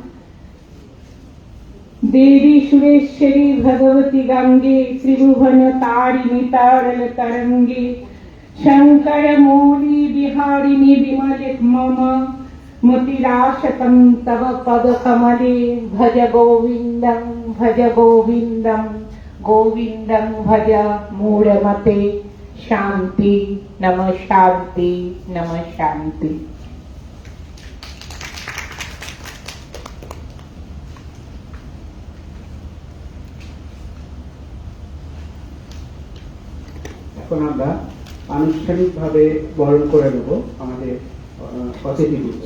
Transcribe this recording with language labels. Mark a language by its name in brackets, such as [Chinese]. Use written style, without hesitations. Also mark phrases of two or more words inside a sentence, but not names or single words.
[Sanskrit] देवी सुरेश्वरी भगवती गंगे त्रिभुवन तारिणी तारल तरंगे शंकर मौली बिहारिणी विमल मम मतिराशतं तव पदकमले। भज गोविंदं गोविंदं भज मूढ़मते। शांति नमः शांति नमः शांति। [Bangla] এখন আমরা আনুষ্ঠানিকভাবে বরণ করে নেব আমাদের অতিথিবৃন্দ।